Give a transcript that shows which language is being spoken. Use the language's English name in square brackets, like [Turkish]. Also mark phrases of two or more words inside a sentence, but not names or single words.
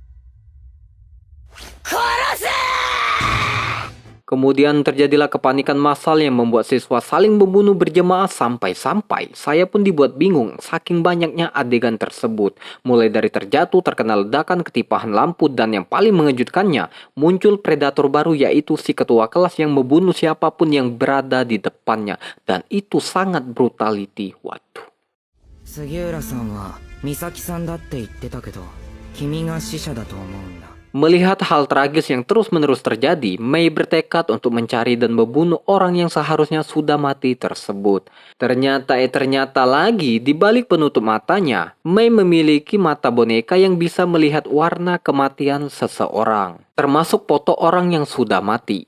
[Indonesian] Kemudian terjadilah kepanikan massal yang membuat siswa saling membunuh berjemaah sampai-sampai saya pun dibuat bingung saking banyaknya adegan tersebut. Mulai dari terjatuh, terkena ledakan, ketipahan lampu, dan yang paling mengejutkannya, muncul predator baru yaitu si ketua kelas yang membunuh siapapun yang berada di depannya. Dan itu sangat brutality. Waduh. [Japanese] 杉浦さんは美咲さんだって言ってたけど、君が死者だと思うんだ。 [Indonesian] Melihat hal tragis yang terus-menerus terjadi, Mei bertekad untuk mencari dan membunuh orang yang seharusnya sudah mati tersebut. Ternyata lagi, di balik penutup matanya, Mei memiliki mata boneka yang bisa melihat warna kematian seseorang, termasuk foto orang yang sudah mati.